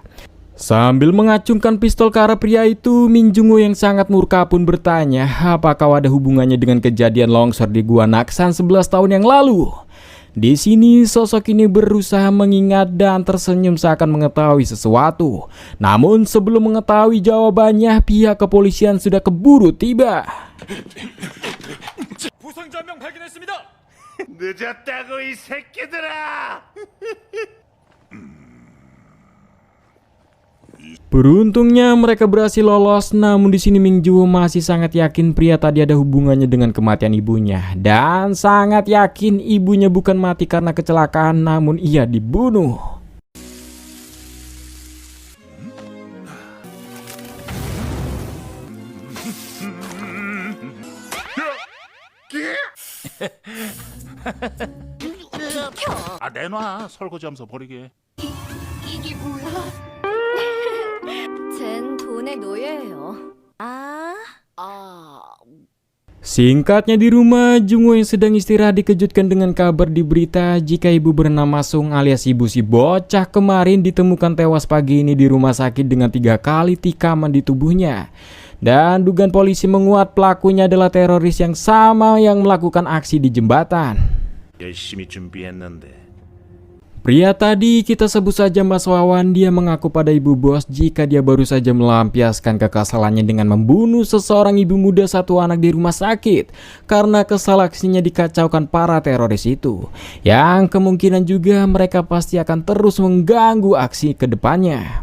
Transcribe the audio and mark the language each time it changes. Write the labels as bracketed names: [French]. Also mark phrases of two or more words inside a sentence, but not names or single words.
[Indonesian] Sambil mengacungkan pistol ke arah pria itu, Min Jung-woo yang sangat murka pun bertanya apakah ada hubungannya dengan kejadian longsor di Gua Naksan 11 tahun yang lalu. Di sini sosok ini berusaha mengingat dan tersenyum seakan mengetahui sesuatu. Namun sebelum mengetahui jawabannya, pihak kepolisian sudah keburu tiba. [Korean] 부상자 한 명 발견했습니다. 늦었다고 이 새끼들아. [Indonesian] Beruntungnya mereka berhasil lolos, namun di sini Ming Juho masih sangat yakin pria tadi ada hubungannya dengan kematian ibunya dan sangat yakin ibunya bukan mati karena kecelakaan, namun ia dibunuh. [Korean] 아 내놔 설거지하면서 버리게. 이게 뭐야? 쟨 돈의 노예예요. [Indonesian] Singkatnya di rumah, Jungwoo yang sedang istirahat dikejutkan dengan kabar di berita jika ibu bernama Sung alias ibu si bocah kemarin ditemukan tewas pagi ini di rumah sakit dengan 3 kali tikaman di tubuhnya. Dan dugaan polisi menguat pelakunya adalah teroris yang sama yang melakukan aksi di jembatan. [Korean] 열심히 준비했는데. [Indonesian] Pria tadi kita sebut saja Mas Wawan, dia mengaku pada ibu bos jika dia baru saja melampiaskan kekesalannya dengan membunuh seseorang ibu muda 1 anak di rumah sakit karena kesal aksinya dikacaukan para teroris itu, yang kemungkinan juga mereka pasti akan terus mengganggu aksi ke depannya.